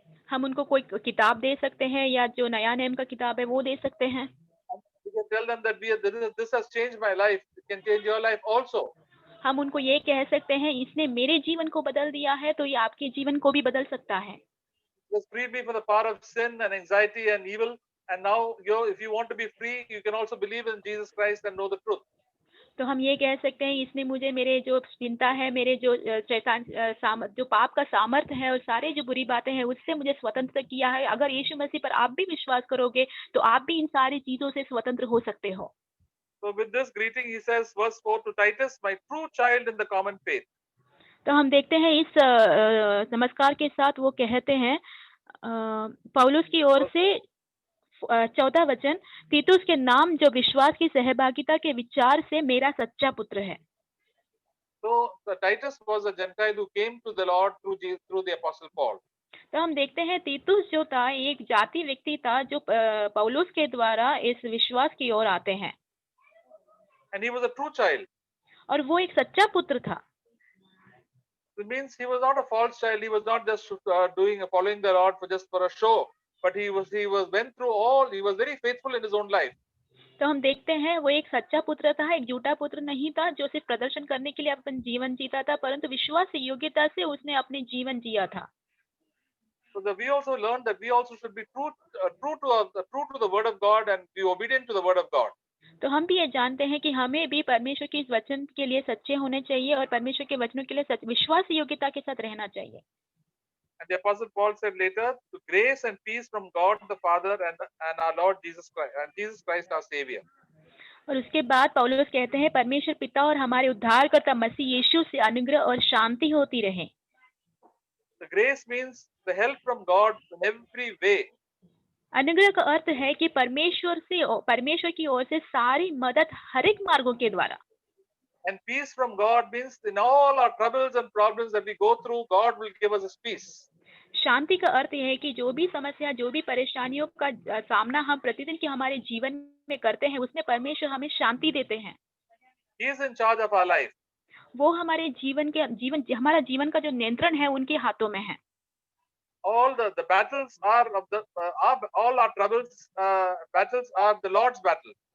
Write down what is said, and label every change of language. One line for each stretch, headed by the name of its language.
Hindi: हम उनको कोई किताब दे सकते हैं या जो नया नियम का किताब है वो दे सकते हैं।
English: We can tell them that this has changed my life. It can change your life also.
Hindi: हम उनको ये कह सकते हैं इसने मेरे जीवन को बदल दिया है तो ये आपके जीवन को भी बदल सकता है।
English: Just freed me from the power of sin and anxiety and evil. And now, if you want to be free, you can also believe in Jesus Christ and know the truth.
Hindi: तो हम ये कह सकते हैं इसने मुझे मेरे जो चिंता है, मेरे जो शैतान जो पाप का सामर्थ्य है और सारे जो बुरी बातें हैं उससे मुझे स्वतंत्र किया है। अगर यीशु मसीह पर आप भी विश्वास करोगे तो आप भी इन सारी चीजों से स्वतंत्र हो सकते हो।
English: So with this greeting, he says, verse 4 to Titus, my true child in the common faith.
Hindi: तो हम देखते हैं इस नमस्कार के साथ वो कहते हैं पौलुस की ओर से 14 वचन, तीतुस के नाम जो विश्वास की सहभागिता के विचार से मेरा सच्चा पुत्र है।
English: So Titus was a Gentile who came to the Lord through the apostle Paul.
Hindi: तो हम देखते हैं तीतुस जो था एक जाति व्यक्ति था जो पौलुस के द्वारा इस विश्वास की ओर आते हैं।
English: And he was a true child.
Hindi: और वो एक सच्चा पुत्र था।
English: It means he was not a false child. He was not just following the Lord for a show, but he was went through all. He was very faithful in his own life.
Hindi: तो हम देखते हैं वो एक सच्चा पुत्र था, एक झूठा पुत्र नहीं था जो सिर्फ प्रदर्शन करने के लिए अपन जीवन जीता था, परंतु विश्वास से योग्यता से उसने अपने जीवन जिया था।
English: So we also learned that we also should be true to the word of God and be obedient to the word of God.
Hindi: तो हम भी ये जानते हैं कि हमें भी परमेश्वर के इस वचन के लिए सच्चे होने चाहिए और परमेश्वर के वचनों के लिए विश्वास योग्यता के साथ रहना चाहिए।
English: And the apostle Paul said later, to grace and peace from God the Father and our Lord Jesus Christ and Jesus Christ our Savior.
Hindi: और उसके बाद पौलुस कहते हैं परमेश्वर पिता और हमारे उद्धारकर्ता मसीह यीशु से अनुग्रह और शांति होती रहे।
English: The grace means the help from God in every way.
Hindi: अनुग्रह का अर्थ है कि परमेश्वर की ओर से सारी मदद हर एक मार्गों के द्वारा।
English: And peace from God means in all our troubles and problems that we go through, God will give us His peace.
Hindi: शांति का अर्थ है कि जो भी समस्या, जो भी परेशानियों का सामना हम प्रतिदिन के हमारे जीवन में करते हैं, उसमें परमेश्वर हमें शांति देते हैं।
English: He is in charge of our life.
Hindi: वो हमारे हमारा जीवन का जो नियंत्रण है उनके हाथों में है।
English: All the battles are all our troubles battles are the Lord's battle.